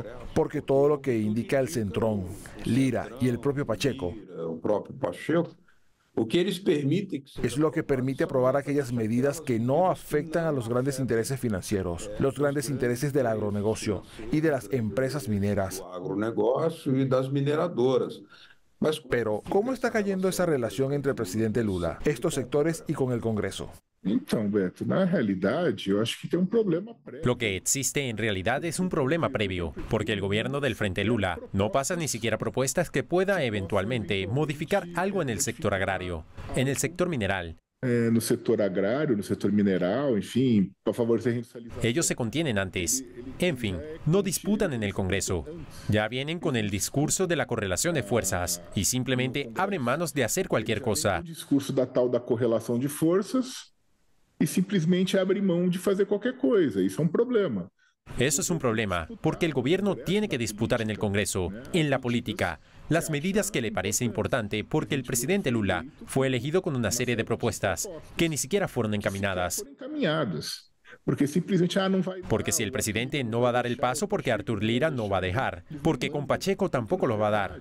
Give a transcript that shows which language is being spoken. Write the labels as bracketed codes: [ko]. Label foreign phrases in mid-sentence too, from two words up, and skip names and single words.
[es] Porque todo lo que indica el Centrón, Lira y el propio Pacheco es lo que permite aprobar aquellas medidas que no afectan a los grandes intereses financieros, los grandes intereses del agronegocio y de las empresas mineras. Pero, ¿cómo está cayendo esa relación entre el presidente Lula, estos sectores y con el Congreso? [pt] Beto, na realidade, eu acho que tem problema prévio. [es] Lo que existe en realidad es un problema previo, porque el gobierno del Frente Lula no pasa ni siquiera propuestas que pueda eventualmente modificar algo en el sector agrario, en el sector mineral, [pt] no sector agrario, no sector mineral, [es] en fin, [pt] para favorecer a reindustrialización. [es] Ellos se contienen antes. En fin, no disputan en el Congreso. Ya vienen con el discurso de la correlación de fuerzas y simplemente abren manos de hacer cualquier cosa. [pt] O discurso da tal da correlação de forças e simplesmente abre mão de fazer qualquer coisa. Isso é um problema. [es] Eso es un problema, porque el gobierno tiene que disputar en el Congreso, en la política, las medidas que le parece importante, porque el presidente Lula fue elegido con una serie de propuestas que ni siquiera fueron encaminadas. Porque si el presidente no va a dar el paso, porque Arthur Lira no va a dejar, porque con Pacheco tampoco lo va a dar.